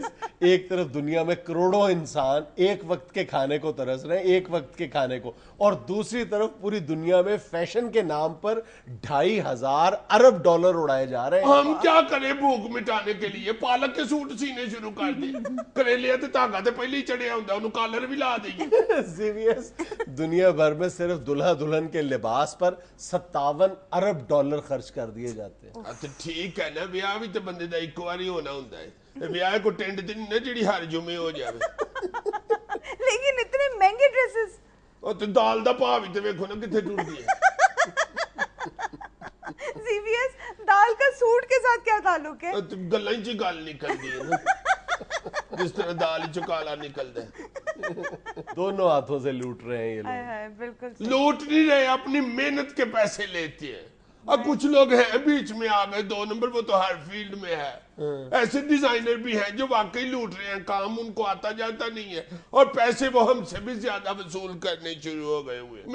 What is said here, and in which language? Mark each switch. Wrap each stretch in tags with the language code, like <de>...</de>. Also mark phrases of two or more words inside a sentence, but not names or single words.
<ur>ایک طرف دنیا میں کروڑوں انسان ایک وقت کے کھانے کو ترس رہے ہیں, ایک وقت کے کھانے کو, اور دوسری طرف پوری دنیا میں فیشن کے نام پر 2,500 ارب ڈالر اڑائے جا رہے ہیں. ہم کیا کریں بھوک مٹانے کے لیے؟ پالک کے سوٹ سینے شروع کر دیں,</ur> <pa>کریلے تے دھاگا تے پہلے ہی چڑھیا ہوندا, انہوں کالر بھی لا دئیے.</pa> <ur>دنیا بھر میں صرف دلہا دلہن کے لباس پر 57 ارب ڈالر خرچ کر دیے جاتے ہیں.</ur> <pa>تو ٹھیک ہے نا, بیاہ بھی تو بندے دا ایک باری ہونا ہوتا ہے, بیاہ کو ٹینڈ تے نہیں جڑی ہر جمعے ہو جاوے.</pa> <ur>لیکن اتنے مہنگے ڈریسز,</ur> <pa>اور تو دال دا پا بھی تو ویکھو نا کتنے ٹوٹ گیا.</pa> <ur>دال کا سوٹ کے ساتھ کیا تعلق ہے؟</ur> <pa>گلاں ہی چ گل نکل گئی ہے نا, جس طرح دال ہی چکالا نکلتا ہے.</pa> <ur>دونوں ہاتھوں سے لوٹ رہے ہیں یہ لوگ. بالکل لوٹ نہیں رہے, اپنی محنت کے پیسے لیتے ہیں. اب کچھ لوگ ہیں بیچ میں آ گئے 2 نمبر, وہ تو ہر فیلڈ میں ہے. ایسے ڈیزائنر بھی ہیں جو واقعی لوٹ رہے ہیں, کام ان کو آتا جاتا نہیں ہے, اور پیسے وہ ہم سے بھی زیادہ وصول کرنے شروع ہو گئے ہوئے.</ur>